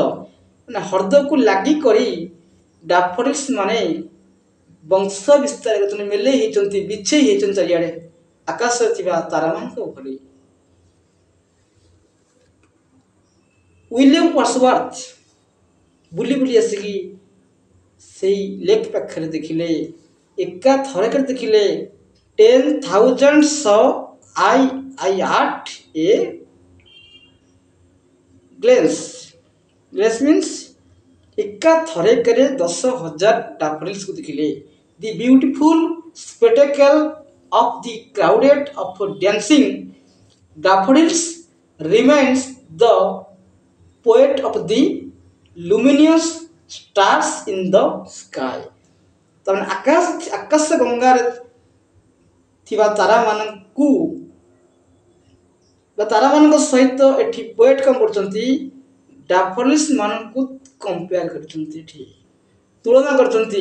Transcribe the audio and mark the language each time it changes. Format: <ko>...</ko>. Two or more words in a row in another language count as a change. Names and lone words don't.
<or>ମାନେ ହ୍ରଦକୁ ଲାଗି କରି ଡାଫୋଡିଲ୍ସ ମାନେ ବଂଶ ବିସ୍ତାର କରିଛନ୍ତି, ମେଲେଇ ହେଇଛନ୍ତି, ବିଛେଇ ହେଇଛନ୍ତି ଚାରିଆଡ଼େ ଆକାଶରେ ଥିବା ତାରାମାନଙ୍କ ଭଳି। ୱିଲିୟମ ୱାର୍ଡସୱାର୍ଥ ବୁଲି ବୁଲି ଆସିକି ସେଇ ଲେକ୍ ପାଖରେ ଦେଖିଲେ, ଏକା ଥରକରେ ଦେଖିଲେ 10,000</or> <en>I at a glance means</en> <or>ଏକା ଥରକରେ 10,000 ଡାଫୋଡିଲ୍ସକୁ ଦେଖିଲେ।</or> <en>the beautiful spectacle of the crowded of dancing daffodils reminds the poet of the luminous stars in the sky।</en> <or>ତାମାନେ ଆକାଶ ଗଙ୍ଗାରେ ଥିବା ତାରାମାନଙ୍କୁ ବା ତାରାମାନଙ୍କ ସହିତ ଏଠି ପୋଏଟ୍ କ'ଣ କରୁଛନ୍ତି? ଡାଫୋଡିଲ୍ସ ମାନଙ୍କୁ କମ୍ପେୟାର କରିଛନ୍ତି, ଏଠି ତୁଳନା କରିଛନ୍ତି।</or>